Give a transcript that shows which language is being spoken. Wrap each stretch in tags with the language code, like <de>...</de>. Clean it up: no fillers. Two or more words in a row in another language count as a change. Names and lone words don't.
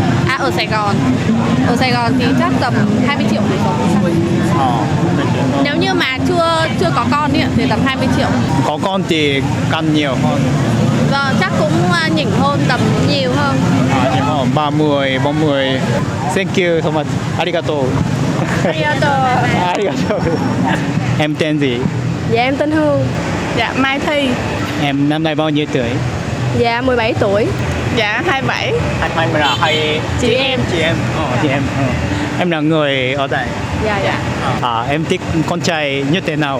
<vi>ở Sài Gòn. Ở Sài Gòn thì chắc tầm 20 triệu thì sống. Nếu như mà chưa có con thì tầm 20 triệu. Có con thì căn nhiều hơn. Vâng, chắc cũng nhỉnh hơn, tầm nhiều hơn. Nhưng mà 30, 40.</vi> <en>Thank you so much.</en> <ja>Arigato. ありがとう。</ja> <vi>Em tên gì? Dạ em tên Hương. Dạ Mai Thi. Em năm nay bao nhiêu tuổi? Dạ 17 tuổi. Dạ 27. Hai là hai Chị em. chị em. Chị em. Em là người ở đây. Dạ dạ. Em thích con trai như thế nào?</vi>